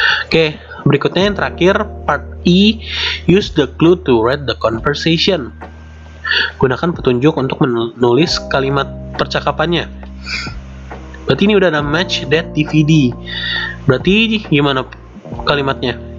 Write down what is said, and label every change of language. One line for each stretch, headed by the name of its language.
Indonesian: Oke, berikutnya yang terakhir, part E.
English: Use the clue to read the conversation.
Indonesian: Gunakan petunjuk untuk menulis kalimat percakapannya. Berarti ini udah ada
English: match that DVD.
Indonesian: Berarti gimana kalimatnya?